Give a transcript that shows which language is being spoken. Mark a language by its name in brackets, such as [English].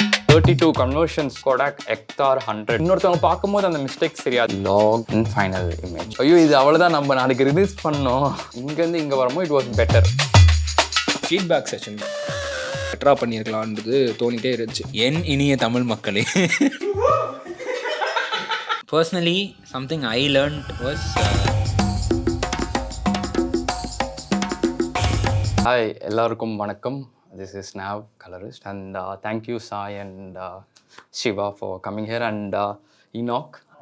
[English] 32 conversions Kodak XR 100. [Tamil] இன்னொருத்தவங்க பார்க்கும்போது அந்த மிஸ்டேக்ஸ் தெரியாது. [English] Lock in final image. [Tamil] ஐயோ இது அவ்வளோதான், நம்ம நாளைக்கு ரிலீஸ் பண்ணோம். இங்கேருந்து இங்கே வரும்போது [English] It was better. [Tamil] Feedback session பெட்டராக பண்ணியிருக்கலான்றது தோணிகிட்டே இருந்துச்சு. என் இனிய தமிழ் மக்களே, [English] personally something I learned was [Tamil] hi எல்லாருக்கும் வணக்கம். [English] This is Nav Colorist and thank you Sai and Shiva for coming here and Enoch.